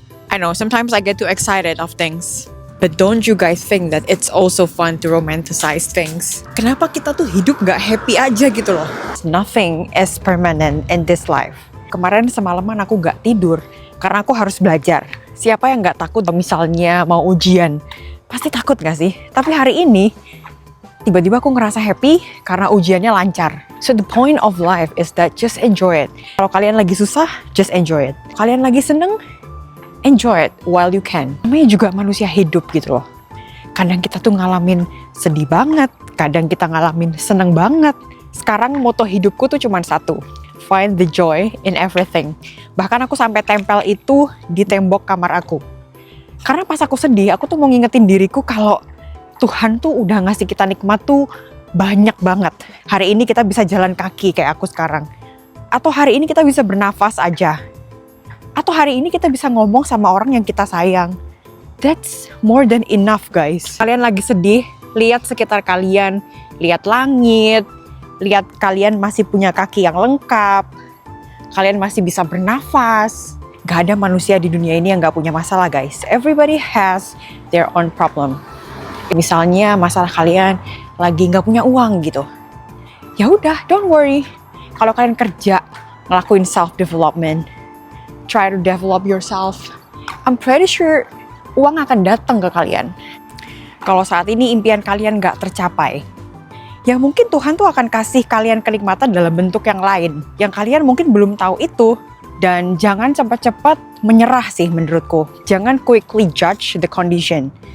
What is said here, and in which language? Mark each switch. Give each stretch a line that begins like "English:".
English: I know sometimes I get too excited of things. But don't you guys think that it's also fun to romanticize things?
Indonesian: Kenapa kita tuh hidup gak happy aja gitu loh?
English: Nothing is permanent in this life.
Indonesian: Kemarin semalaman aku gak tidur karena aku harus belajar. Siapa yang gak takut misalnya mau ujian? Pasti takut gak sih? Tapi hari ini tiba-tiba aku ngerasa happy karena ujiannya lancar.
English: So the point of life is that just enjoy it.
Indonesian: Kalau kalian lagi susah,
English: just enjoy it.
Indonesian: Kalian lagi seneng,
English: enjoy it while you can.
Indonesian: Namanya juga manusia hidup gitu loh. Kadang kita tuh ngalamin sedih banget, kadang kita ngalamin seneng banget. Sekarang moto hidupku tuh cuma satu.
English: Find the joy in everything.
Indonesian: Bahkan aku sampai tempel itu di tembok kamar aku. Karena pas aku sedih, aku tuh mau ngingetin diriku kalau Tuhan tuh udah ngasih kita nikmat tuh banyak banget. Hari ini kita bisa jalan kaki kayak aku sekarang. Atau hari ini kita bisa bernafas aja. Atau hari ini kita bisa ngomong sama orang yang kita sayang.
English: That's more than enough guys.
Indonesian: Kalian lagi sedih, lihat sekitar kalian. Lihat langit. Lihat kalian masih punya kaki yang lengkap. Kalian masih bisa bernafas. Gak ada manusia di dunia ini yang gak punya masalah guys.
English: Everybody has their own problem.
Indonesian: Misalnya masalah kalian lagi nggak punya uang gitu, ya udah,
English: don't worry.
Indonesian: Kalau kalian kerja, ngelakuin
English: self development, try to develop yourself, I'm pretty sure
Indonesian: uang akan datang ke kalian. Kalau saat ini impian kalian nggak tercapai, ya mungkin Tuhan tuh akan kasih kalian kenikmatan dalam bentuk yang lain, yang kalian mungkin belum tahu itu. Dan jangan cepat-cepat menyerah sih menurutku. Jangan
English: quickly judge the condition.